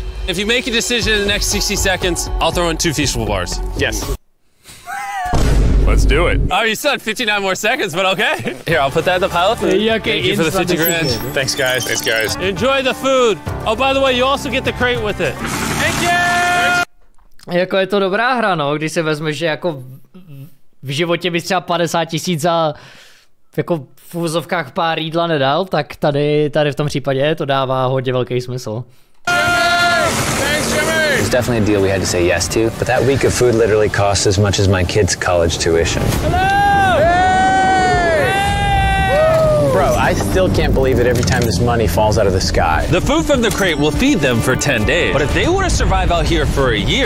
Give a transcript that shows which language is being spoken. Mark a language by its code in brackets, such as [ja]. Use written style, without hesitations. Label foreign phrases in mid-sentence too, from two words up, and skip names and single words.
[en] If you make a decision in the next 60 seconds, I'll throw in 2 feastable bars. Yes. Let's do it. Oh, you said 59 more seconds, but okay. Here, I'll put that in the pile of food. Thank you for the 50 grand. Thanks, guys. Thanks, guys. Enjoy the food. Oh, by the way, you also get the crate with it. Thank you! [cs] Jako je to dobrá hra, no, když si vezmeš, že jako v životě bys třeba 50 000 za jako v úzovkách pár jídla nedal, tak tady v tom případě to dává hodně velký smysl. [en] It was definitely a deal we had to say yes to, but that week of food literally cost as much as my kids' college tuition. Bro, I still can't believe it every time this money falls out of the sky. The food from the crate will feed them for 10 days. But if they want to survive out here for a year...